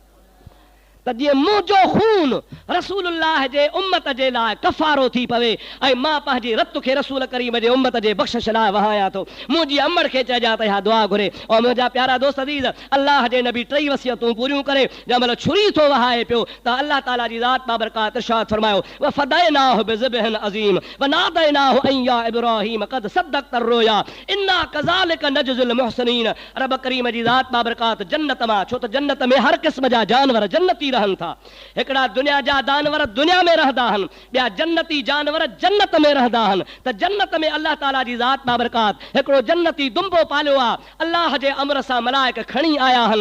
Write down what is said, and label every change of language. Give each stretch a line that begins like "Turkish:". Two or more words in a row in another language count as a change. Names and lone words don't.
Sindhi: त जीअं मुंहिंजो खून रसूलुल्लाह जे उम्मत जे लाइ कफ़ारो थी पवे ऐं मां पंहिंजी रत खे रसूल करीम जे उम्मत जे बख़्शिश लाइ वहायां थो। मुंहिंजी अमड़ खे चइजां त इहा दुआ घुरे। ऐं मुंहिंजा प्यारा दोस्त अज़ीज़, अल्लाह जे नबी 3 वसियतूं पूरियूं करे जंहिं महिल छुरी थो वहाए पियो त अल्लाह ताला जी ज़ात बाबरकात इरशाद फरमायो,
Arabic: وفديناه بذبح عظيم وناديناه أن يا إبراهيم قد صدقت الرؤيا إنا كذلك نجزي المحسنين.
Sindhi: रब करीम जी ज़ात बाबरकात जन्नत मां, छो त जन्नत में हर क़िस्म जा जानवर जन्नती रहन था। हिकड़ा दुनिया जा जानवर दुनिया में रहंदा हन, ॿिया जन्नती जानवर जन्नत में रहंदा हन। त जन्नत में अल्लाह ताला जी ज़ात बाबरकात हिकिड़ो जन्नती दुंबो पालियो आहे, अल्लाह जे अमर सां मलाइक खणी आया हन।